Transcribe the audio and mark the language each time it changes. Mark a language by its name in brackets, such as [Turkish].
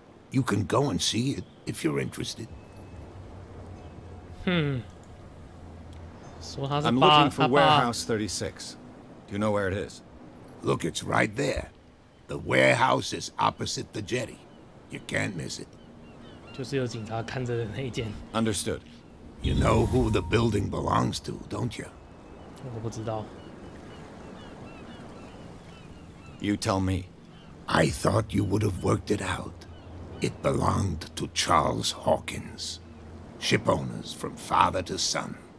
[English] You can go and see it if you're interested. I'm looking for Warehouse 36. Do you know where it is? Look, it's right there. The warehouse is opposite the jetty. You can't miss it. [Chinese] 就是有警察看着的那一间。 [English] Understood. You know who the building belongs to, don't you? [Chinese] 我不知道。 [English] You tell me. I thought you would have worked it out. It belonged to Charles Hawkins. Ship owners from father to son.